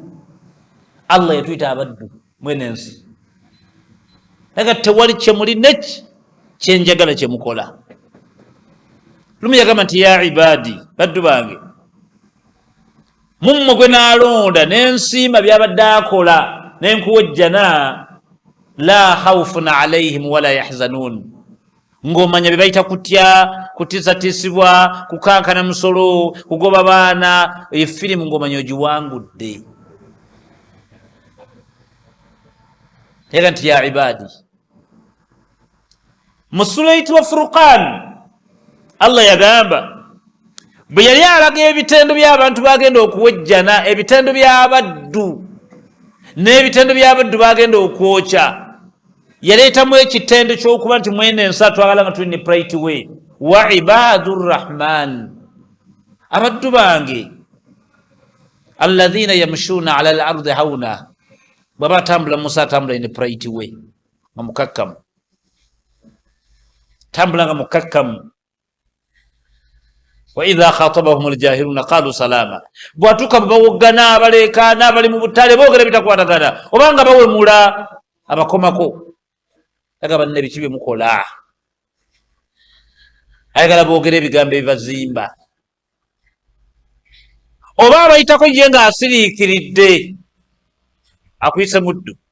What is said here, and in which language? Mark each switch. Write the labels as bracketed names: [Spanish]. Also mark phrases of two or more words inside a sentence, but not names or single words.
[Ganda] Allah yatuyita abaddu mwene ensi, aga tewali kye muli neki kyenjagala kye mukola. Lumu yagamba nti [Arabic] يا عبادي, [Ganda] baddu bange, mumwe gwe nalonda nensiima byabadde akola nenkuwejjana [Arabic] لا خوف عليهم ولا يحزنون, [Ganda] ng'omanya bye bayita kutya, kutiisatiisibwa, kukankana musolo, kugoba baana, efirimu ng'omanya ogiwangudde. era nti [Arabic] يا عبادي, [Ganda] mu sura eyitibwa Furqan Allah yagamba bwe yali alaga ebitendo by'abantu bagenda okuwejjana, ebitendo by'abaddu n'ebitendo by'abaddu bagenda okwokya, yaleetamu ekitendo ky'okuba nti mwene ensi atwagala nga tuli ne [English] right way. [Arabic] وعباد الرحمن, [Ganda] abaddu bange [Arabic] الذين يمشون على الأرض هونا, [Ganda] bw'aba atambula Musa atambula ne [English] right way [Ganda] nga mukakkamu, tambula nga mukakkamu. [Arabic] وإذا خاطبهم الجاهلون قالوا سلاما, [Ganda] bwatuka bawoggana abaleekaana abali mu butale boogera bitakwatagana obanga bawemula abakomako, agamba nne biki bye mukola, ayagala boogera ebigambo ebibazimba, oba abayitako ye nga asiriikiridde akuyise muddu.